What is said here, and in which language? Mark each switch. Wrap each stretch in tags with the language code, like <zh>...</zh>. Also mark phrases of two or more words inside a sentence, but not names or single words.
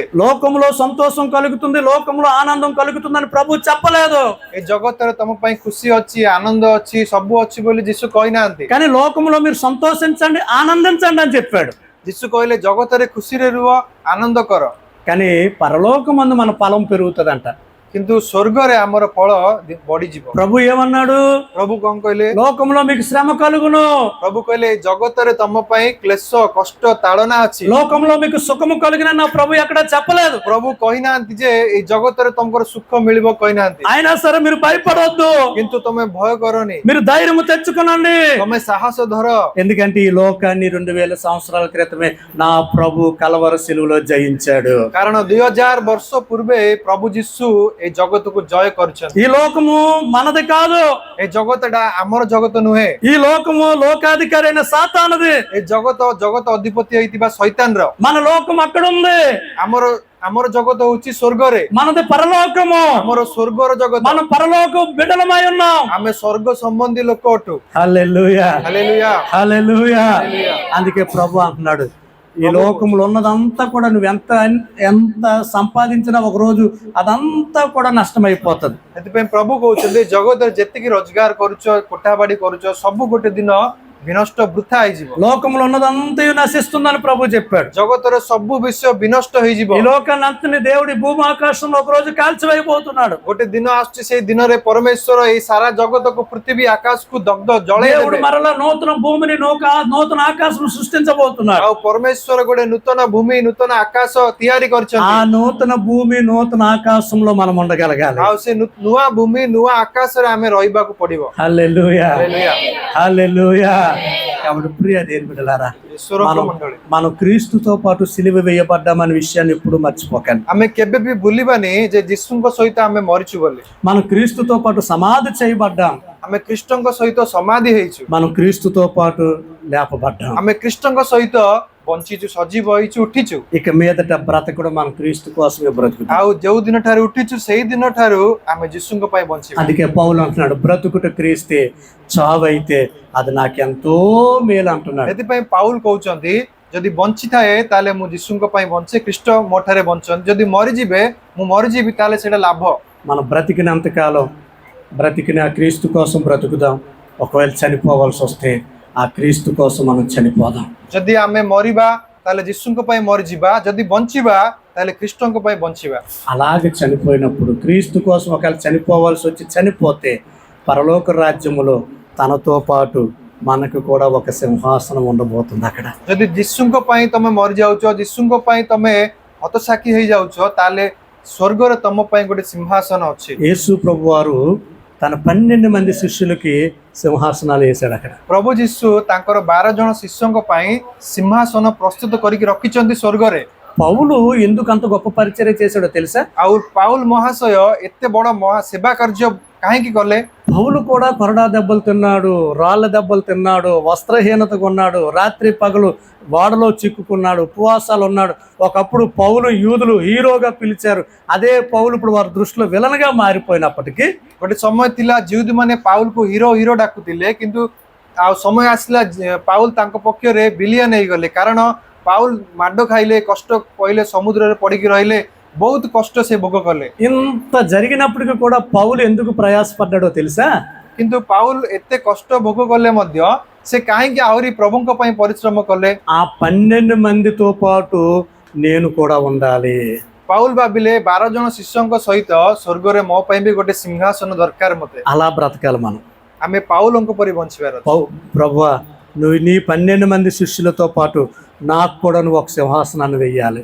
<te>లోకంలో సంతోషం కలుగుతుంది, లోకంలో ఆనందం కలుగుతుందని ప్రభు చెప్పలేదు।</te> <or>ଏ ଜଗତରେ ତମ ପାଇଁ ଖୁସି ଅଛି, ଆନନ୍ଦ ଅଛି, ସବୁ ଅଛି ବୋଲି ଯୀଶୁ କହିନାହାନ୍ତି।</or> <te>కానీ లోకంలో మీరు సంతోషించండి, ఆనందించండి అని చెప్పాడు।</te> <or>ଯୀଶୁ କହିଲେ ଜଗତରେ ଖୁସିରେ ରୁହ, ଆନନ୍ଦ କର,</or> <te>కానీ పరలోకమందు మన ఫలం పెరుగుతుందంట।</te> <or>କିନ୍ତୁ ସ୍ୱର୍ଗରେ ଆମର ଫଳ ବଢିଯିବ।</or> <te>ప్రభు ఏమన్నాడు?</te> <or>ପ୍ରଭୁ କଣ କହିଲେ?</or> <te>లోకంలో మీకు శ్రమ కలుగును,</te> <or>ପ୍ରଭୁ କହିଲେ ଏ ଜଗତରେ ତମ ପାଇଁ କ୍ଲେଶ, କଷ୍ଟ, ତାଡ଼ନା ଅଛି।</or> <te>లోకంలో మీకు సుఖము కలిగిన నా ప్రభు ఎక్కడ చెప్పలేదు।</te> <or>ପ୍ରଭୁ କହିନାହାନ୍ତି ଯେ ଏଇ ଜଗତରେ ତମର ସୁଖ ମିଳିବ କହିନାହାନ୍ତି,</or> <te>అయినా సరే మీరు భయపడొద్దు,</te> <or>କିନ୍ତୁ ତମେ ଭୟ କରନି,</or> <te>మీరు ధైర్యము తెచ్చుకోనండి।</te> <or>ତମେ ସାହସ ଧର,</or> <te>ఎందుకంటే ఈ లోకాన్ని 2000 సంవత్సరాల క్రితమే నా ప్రభు కలవరి సిలువలో జయించాడు।</te> <or>କାରଣ 2000 ବର୍ଷ ପୂର୍ବେ ପ୍ରଭୁ ଯୀଶୁ ଏ ଜଗତକୁ ଜୟ କରିଛନ୍ତି।</or> <te>ఈ లోకము మనది కాదు,</te> <or>ଏ ଜଗତଟା ଆମର ଜଗତ ନୁହେଁ,</or> <te>ఈ లోకము లోకాధికారి అయిన సాతానుది।</te> <or>ଏ ଜଗତ ଅଧିପତି ହେଇଥିବା ଶୈତାନର।</or> <te>మన లోకం అక్కడ ఉంది,</te> <or>ଆମର ଆମର ଜଗତ ହଉଛି ସ୍ୱର୍ଗରେ,</or> <te>మనది పరలోకము,</te> <or>ଆମର ସ୍ୱର୍ଗର ଜଗତ,</or> <te>మనం పరలోక బిడ్డలమై ఉన్నాం.</te> <or>ଆମେ ସ୍ୱର୍ଗ ସମ୍ବନ୍ଧୀ ଲୋକ ଅଟୁ।</or> <te>హల్లెలూయా, హల్లెలూయా, హల్లెలూయా. అందుకే ప్రభు అంటున్నాడు, ఈ లోకంలో ఉన్నదంతా కూడా నువ్వు ఎంత ఎంత సంపాదించినా ఒక రోజు అదంతా కూడా నష్టమైపోతుంది. ସେଥିପାଇଁ ପ୍ରଭୁ କହୁଛନ୍ତି ଜଗତରେ ଯେତିକି ରୋଜଗାର କରୁଛ, କୋଠାବାଡି କରୁଛ, ସବୁ ଗୋଟେ ଦିନ ବିନଷ୍ଟ ବୃଥା ହେଇଯିବ। లోకంలో ఉన్నదంతా నశిస్తుందని ప్రభు చెప్పాడు. ଜଗତର ସବୁ ବିଷୟ ବିନଷ୍ଟ ହେଇଯିବ। ఈ లోకాన్ని అంతని దేవుడి భూమి ఆకాశంలో ఒక రోజు కాల్చివేయబోతున్నాడు. ଗୋଟେ ଦିନ ଆସୁଛି, ସେଇ ଦିନରେ ପରମେଶ୍ୱର ଏଇ ସାରା ଜଗତକୁ, ପୃଥିବୀ ଆକାଶକୁ ଦଗ୍ଧ ଜଳେଇ దేవుడు ଦେବେ। మరలా నూతన భూమిని నూతన ఆకాశం సృష్టించబోతున్నాడు. ଆଉ ପରମେଶ୍ୱର ଗୋଟେ ନୂତନ ଭୂମି, ନୂତନ ଆକାଶ ତିଆରି ఆ କରିଛନ୍ତି। నూతన భూమి నూతన ఆకాశంలో మనం ఉండగలగాలి. ଆଉ ସେ ନୂଆ ଭୂମି, ନୂଆ ଆକାଶରେ ଆମେ ରହିବାକୁ ପଡିବ। హల్లెలూయా, హల్లెలూయా, హల్లెలూయా. కాబట్టి ప్రియ దేవుని బిడ్డలారా,</te> <or>ଈଶ୍ୱରଙ୍କ ମଣ୍ଡଳୀ,</or> <te>మనం క్రీస్తుతో పాటు సిలువ వేయబడ్డామనే విషయాన్ని ఎప్పుడు మర్చిపోకండి.</te> <or>ଆମେ କେବେ ବି ଭୁଲିବାନି ଯେ ଯୀଶୁଙ୍କ ସହିତ ଆମେ ମରିଛୁ ବୋଲି।</or> <te>మనం క్రీస్తుతో పాటు సమాధి చేయబడ్డాం,</te> <or>ଆମେ ଖ୍ରୀଷ୍ଟଙ୍କ ସହିତ ସମାଧି ହେଇଛୁ,</or> <te>మనం క్రీస్తుతో పాటు లేపబడ్డాం.</te> <or>ଆମେ ଖ୍ରୀଷ୍ଟଙ୍କ ସହିତ ବଞ୍ଚିଛୁ, ସଜୀବ ହେଇଛୁ, ଉଠିଛୁ।</or> <te>ఇక మీదట బ్రతకడం మనం క్రీస్తు కోసమే బ్రతుకుతాం.</te> <or>ଆଉ ଯୋଉ ଦିନ ଠାରୁ ଉଠିଛୁ, ସେଇ ଦିନ ଠାରୁ ଆମେ ଯୀଶୁଙ୍କ ପାଇଁ ବଞ୍ଚିବା।</or> <te>అందుకే పౌలు అంటున్నాడు, బ్రతుకుట క్రీస్తే, చావైతే అది నాకెంతో మేలు అంటున్నాడు.</te> <or>ସେଥିପାଇଁ ପାଉଲ କହୁଛନ୍ତି, ଯଦି ବଞ୍ଚିଥାଏ ତାହେଲେ ମୁଁ ଯୀଶୁଙ୍କ ପାଇଁ ବଞ୍ଚେ, ଖ୍ରୀଷ୍ଟ ମୋ ଠାରେ ବଞ୍ଚନ୍ତି। ଯଦି ମରିଯିବେ, ମୁଁ ମରିଯିବି, ତାହେଲେ ସେଇଟା ଲାଭ।</or> <te>మనం బ్రతికినంత కాలం బ్రతికిన క్రీస్తు కోసం బ్రతుకుదాం. ఒకవేళ చనిపోవాల్సి వస్తే ఆ క్రీస్తు కోసం మనం చనిపోదాం.</te> <or>ଯଦି ଆମେ ମରିବା ତାହେଲେ ଯୀଶୁଙ୍କ ପାଇଁ ମରିଯିବା, ଯଦି ବଞ୍ଚିବା ତାହେଲେ ଖ୍ରୀଷ୍ଟଙ୍କ ପାଇଁ ବଞ୍ଚିବା।</or> <te>అలాగే చనిపోయినప్పుడు క్రీస్తు కోసం ఒకవేళ చనిపోవాల్సి వచ్చి చనిపోతే పరలోక రాజ్యములో తనతో పాటు మనకు కూడా ఒక సింహాసనం ఉండబోతుంది అక్కడ.</te> <or>ଯଦି ଯୀଶୁଙ୍କ ପାଇଁ ତମେ ମରିଯାଉଛ, ଯୀଶୁଙ୍କ ପାଇଁ ତମେ ହତସାକ୍ଷୀ ହେଇଯାଉଛ, ତାହେଲେ ସ୍ୱର୍ଗରେ ତମ ପାଇଁ ଗୋଟେ ସିଂହାସନ ଅଛି।</or> <te>యేసు ప్రభు వారు తన 12 మంది శిష్యులకి సింహాసనాలు వేశాడు అక్కడ.</te> <or>ପ୍ରଭୁ ଯୀଶୁ ତାଙ୍କର 12 ଜଣ ଶିଷ୍ୟଙ୍କ ପାଇଁ ସିଂହାସନ ପ୍ରସ୍ତୁତ କରିକି ରଖିଛନ୍ତି ସ୍ୱର୍ଗରେ।</or> <te>పౌలు ఎందుకు అంత గొప్ప పరిచర్య చేశాడో తెలుసా?</te> <or>ଆଉ ପାଉଲ ମହାଶୟ ଏତେ ବଡ ସେବା କାର୍ଯ୍ୟ କାହିଁକି କଲେ?</or> <te>పౌలు కూడా కొరడా దెబ్బలు తిన్నాడు, రాళ్ళ దెబ్బలు తిన్నాడు, వస్త్రహీనతగా ఉన్నాడు, రాత్రి పగలు వాడలో చిక్కుకున్నాడు, ఉపవాసాలు ఉన్నాడు. ఒకప్పుడు పౌలు యూదులు హీరోగా పిలిచారు. అదే పౌలు ఇప్పుడు వారి దృష్టిలో విలన్గా మారిపోయినప్పటికీ,</te> <or>ଗୋଟେ ସମୟ ଥିଲା ଜିଉଦ ମାନେ ପାଉଲକୁ ହିରୋ ହିରୋ ଡାକୁଥିଲେ, କିନ୍ତୁ ଆଉ ସମୟ ଆସିଲା ପାଉଲ ତାଙ୍କ ପକ୍ଷରେ ବିଲିୟନ ହେଇଗଲେ। କାରଣ ପାଉଲ ମାଡ ଖାଇଲେ, କଷ୍ଟ ପାଇଲେ, ସମୁଦ୍ରରେ ପଡିକି ରହିଲେ, ବହୁତ କଷ୍ଟ ସେ ଭୋଗ କଲେ।</or> <te>ఇంత జరిగినప్పటికీ కూడా పౌలు ఎందుకు ప్రయాసపడ్డాడో తెలుసా?</te> <or>କିନ୍ତୁ ପାଉଲ ଏତେ କଷ୍ଟ ଭୋଗ କଲେ ମଧ୍ୟ ସେ କାହିଁକି ଆହୁରି ପ୍ରଭୁଙ୍କ ପାଇଁ ପରିଶ୍ରମ କଲେ?</or> <te>ఆ 12 మందితో పాటు నేను కూడా ఉండాలి.</te> <or>ପାଉଲ ଭାବିଲେ 12 ଜଣ ଶିଷ୍ୟଙ୍କ ସହିତ ସ୍ୱର୍ଗରେ ମୋ ପାଇଁ ବି ଗୋଟେ ସିଂହାସନ ଦରକାର ମତେ।</or> <te>అలా బ్రతకాలి మనం.</te> <or>ଆମେ ପାଉଲଙ୍କ ପରି ବଞ୍ଚିବାର ଅଛି।</or> <te>ప్రభువా, నువ్వు నీ 12 మంది శిష్యులతో పాటు నాకు కూడా నువ్వు ఒక సింహాసనాన్ని వెయ్యాలి.</te>